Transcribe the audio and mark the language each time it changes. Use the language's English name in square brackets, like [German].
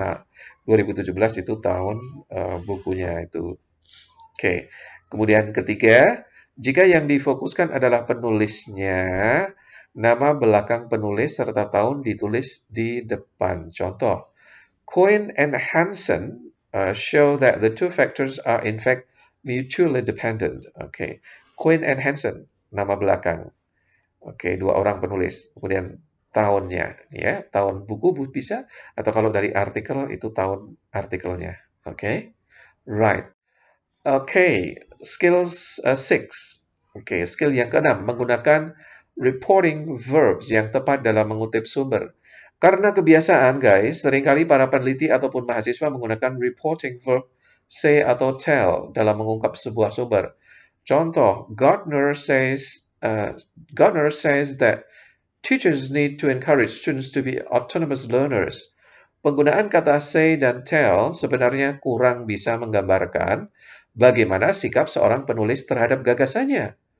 [Indonesian] Nah, 2017 itu tahun bukunya itu. Oke, kemudian ketiga, jika yang difokuskan adalah penulisnya, nama belakang penulis serta tahun ditulis di depan. Contoh, [English] Coyne and Hansen show that the two factors are in fact mutually dependent. [Indonesian] Oke, Coyne and Hansen, nama belakang. Oke, dua orang penulis. Kemudian tahunnya, ya, tahun buku bisa, atau kalau dari artikel itu tahun artikelnya. Oke, right. Oke, skills 6. Oke, skill yang keenam, menggunakan reporting verbs yang tepat dalam mengutip sumber. Karena kebiasaan, guys, seringkali para peneliti ataupun mahasiswa menggunakan reporting verb say atau tell dalam mengungkap sebuah sumber. Contoh, [English] Gardner says that teachers need to encourage students to be autonomous learners. [Indonesian] Penggunaan kata say dan tell sebenarnya kurang bisa menggambarkan bagaimana sikap seorang penulis terhadap gagasannya.